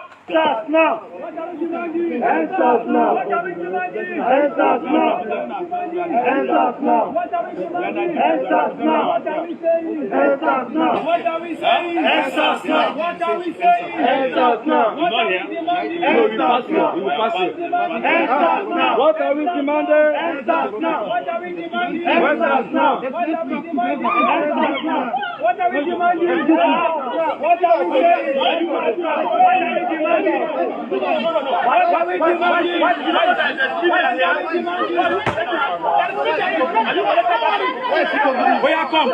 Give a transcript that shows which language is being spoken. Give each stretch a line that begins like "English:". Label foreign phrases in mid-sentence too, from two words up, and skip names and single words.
English: EndSARS now. EndSARS now. EndSARS now. EndSARS now. EndSARS now. EndSARS now. What are we saying? EndSARS now. What are we saying? EndSARS now. EndSARS now. We will pass it. EndSARS now. What are we demanding? EndSARS now. What are we demanding? EndSARS now. What are we demanding? What are we demanding? What are we saying? Come.